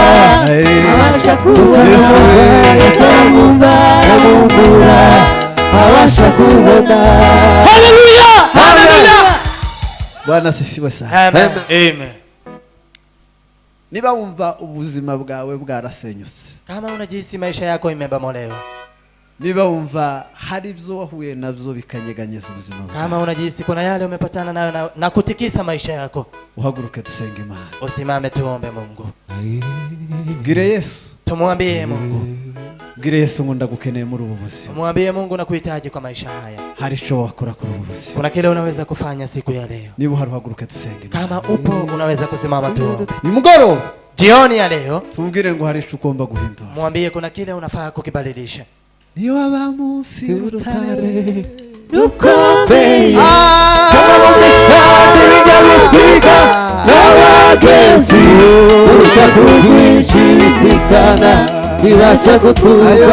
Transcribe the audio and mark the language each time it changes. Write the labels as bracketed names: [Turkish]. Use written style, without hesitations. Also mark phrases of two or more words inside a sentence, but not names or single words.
[Kinyarwanda] Abasha kubona Yesu aramwumva aramuhumura. Abasha kubona. Haleluya. Haleluya. [Swahili] Bwana sifiwe sana. Amen. Amen. [Kinyarwanda] Niba wumva ubuzima bwawe bwarasenyutse, [Swahili] kama unajihisi maisha yako imebomolewa, [Kinyarwanda] niba wumva hari ibyo wahuye nabyo bikanyeganyeza ubuzima bwawe, [Swahili] kama unajihisi kuna yale umepatana nayo na kutikisa maisha yako, [Kinyarwanda] uhaguruke dusenge Imana. [Swahili] Usimame tuombe Mungu. [Kinyarwanda] Bwire Yesu, [Swahili] tumwambie Mungu. [Kinyarwanda] Bwire Yesu ngo ndagukeneye muri ubu buzima. [Swahili] Tumwambie Mungu na kuhitaji kwa maisha haya. [Kinyarwanda] Hari icyo wakora kuri ubu buzima. [Swahili] Kuna kile unaweza kufanya siku ya leo. [Kinyarwanda] Niba hari uhaguruke dusenge. [Swahili] Kama upo unaweza kusimama tuombe. [Kinyarwanda] Ni mugoroba. [Swahili] Jioni ya leo [Kinyarwanda] tubwire ngo hari icyo ugomba guhindura. [Swahili] Mwambie kuna kile unafaa kukibadilisha. [Kinyarwanda] Niyo waba munsi y'urutare rukomeye cyangwa kandi binyabiziga n'abagenzi urusaku rwinshi bisikana bibasha guturuka.